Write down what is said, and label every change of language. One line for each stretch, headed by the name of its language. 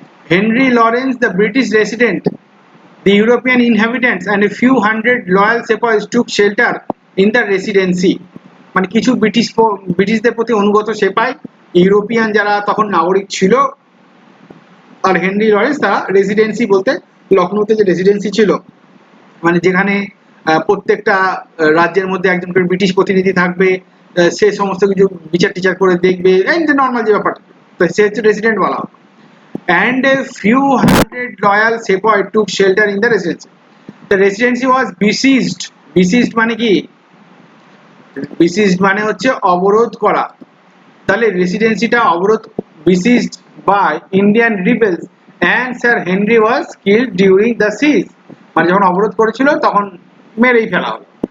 Bangla: Henry Lawrence the British resident,
English: the European inhabitants and a few hundred loyal sepoys took shelter in the residency,
Bangla: মানে কিছু ব্রিটিশদের প্রতি অনুগত সেপাই European যারা তখন নাগরিক ছিল আর হেনরি লরেন্স তারা রেসিডেন্সি বলতে লখনৌতে যে রেসিডেন্সি ছিল, মানে যেখানে প্রত্যেকটা রাজ্যের মধ্যে একজন করে ব্রিটিশ প্রতিনিধি থাকবে, সে সমস্ত কিছু বিচার টিচার করে দেখবে, এই যে নর্মাল যে ব্যাপারটা, তো সে হচ্ছে রেসিডেন্ট বলা হয়।
English: And a few hundred loyal sepoy took shelter in the residency. The residency was besieged.
Bangla: Besieged মানে কি? Besieged মানে হচ্ছে অবরোধ করা। তাহলে রেসিডেন্সিটা অবরোধ,
English: besieged by Indian rebels and Sir Henry was killed during the siege.
Bangla: মানে যখন অবরোধ করেছিল তখন মেরেই ফেলা হলো।